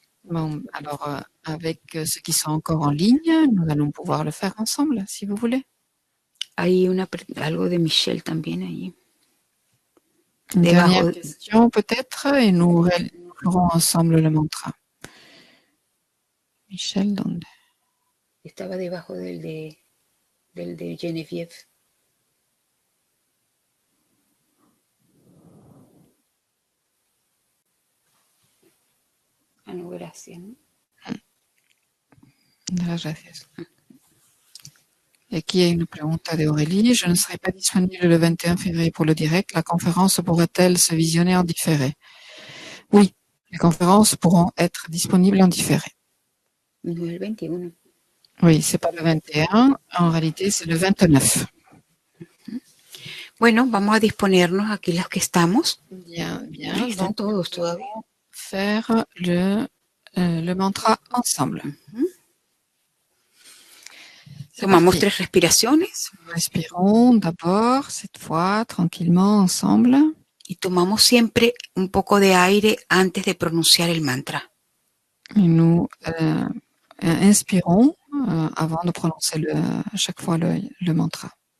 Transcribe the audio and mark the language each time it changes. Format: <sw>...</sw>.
<fr>Bon, alors, avec ceux qui sont encore en ligne, nous allons pouvoir le faire ensemble, si vous voulez.</fr> <es>Hay algo de Michelle también ahí.</es> <fr>Une dernière question peut-être, et nous ferons ensemble le mantra.</fr> <es>Michel, ¿dónde? Estaba debajo del de Geneviève. Ah, no, gracias. ¿No? Gracias.</es> <fr>Et</fr> <es>aquí hay una pregunta de Aurélie.</es> <fr>Je ne serai pas disponible le 21 février pour le direct. La conférence pourrait-elle se visionner en différé? Oui, les conférences pourront être disponibles en différé.</fr> <es>No, el 21.</es> <fr>Oui, c'est pas le 21. En réalité, c'est le 29.</fr> <es>Bueno, vamos a disponernos aquí los que estamos. Bien, bien. Ahí están todos todavía.</es> <fr>Faire le mantra ensemble.</fr> <es>Tomamos 3 respiraciones.</es> <fr>Respirons d'abord, cette fois, tranquillement, ensemble.</fr> <es>Y tomamos siempre un poco de aire antes de pronunciar el mantra.</es> <fr>Et nous inspirons avant de prononcer à chaque fois le mantra.</fr>